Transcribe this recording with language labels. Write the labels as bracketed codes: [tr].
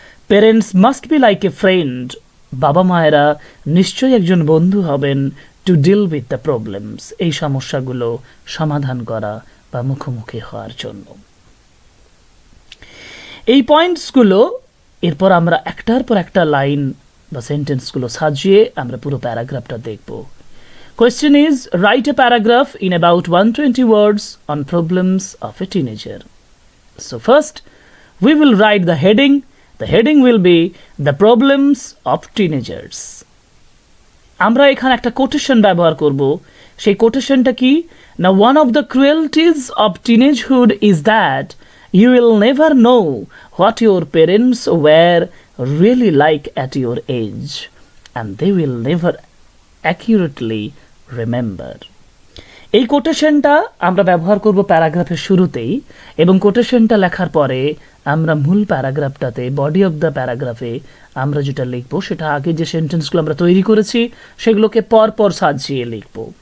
[en] parents must be like a friend, [bn] বাবা মায়েরা নিশ্চয়ই একজন বন্ধু হবেন, [en] to deal with the problems, [bn] এই সমস্যাগুলো সমাধান করা বা মুখোমুখি হওয়ার জন্য। এই পয়েন্টসগুলো এরপর আমরা একটার পর একটা লাইন বা সেন্টেন্সগুলো সাজিয়ে আমরা পুরো প্যারাগ্রাফটা দেখব। [en] Question is, write a paragraph in about 120 words on problems of a teenager. So first, We will write the heading. The heading will be the problems of teenagers. [bn] আমরা এখানে একটা কোটেশন ব্যবহার করব। সেই কোটেশনটা কি? [en] Now one of the cruelties of teenagehood is that you will never know what your parents were really like at your age, and they will never accurately remember. [bn] এই কোটেশনটা আমরা ব্যবহার করব প্যারাগ্রাফের শুরুতেই, এবং কোটেশনটা লেখার পরে আমরা মূল প্যারাগ্রাফটাতে, বডি অফ দ্য প্যারাগ্রাফে আমরা যেটা লিখব সেটা আগে যে সেন্টেন্সগুলো আমরা তৈরি করেছি সেগুলোকে পরপর সাজিয়ে লিখব।